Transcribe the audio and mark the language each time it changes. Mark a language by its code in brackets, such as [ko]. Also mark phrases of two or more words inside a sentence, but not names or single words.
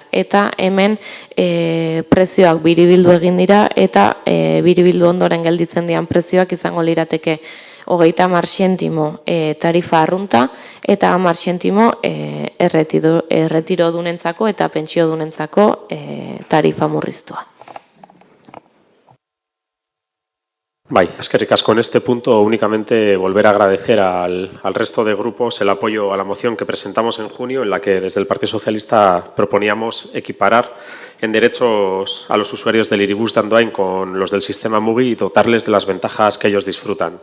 [eu] Eta hemen prezioak biribildu egin dira eta biribildu ondoren gelditzen dian prezioak izango lirateke 30 zentimo tarifa arrunta eta 10 zentimo erretiro dunentzako eta pentsio dunentzako tarifa murriztua. Eskerrik asko. [es] En este punto únicamente volver a agradecer al resto de grupos el apoyo a la moción que presentamos en junio, en la que desde el Partido Socialista proponíamos equiparar en derechos a los usuarios del Iribus de Andoain con los del sistema Mugi y dotarles de las ventajas que ellos disfrutan.